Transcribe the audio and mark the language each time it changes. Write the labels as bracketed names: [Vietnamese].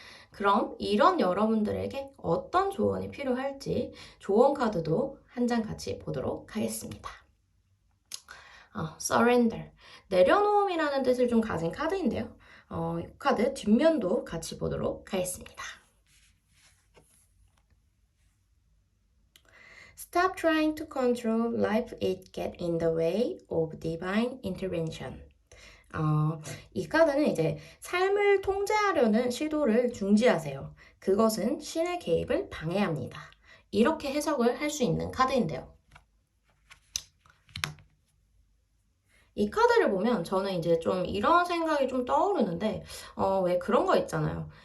[Korean] 그럼 이런 여러분들에게 어떤 조언이 필요할지 조언 카드도 한 장 같이 보도록 하겠습니다. [English] surrender. [Korean] 내려놓음이라는 뜻을 좀 가진 카드인데요. 이 카드 뒷면도 같이 보도록 하겠습니다. [English] Stop trying to control life it get in the way of divine intervention. [Korean] 이 카드는 이제 삶을 통제하려는 시도를 중지하세요. 그것은 신의 개입을 방해합니다. 이렇게 해석을 할 수 있는 카드인데요. 이 카드를 보면 저는 이제 좀 이런 생각이 좀 떠오르는데, 왜 그런 거 있잖아요.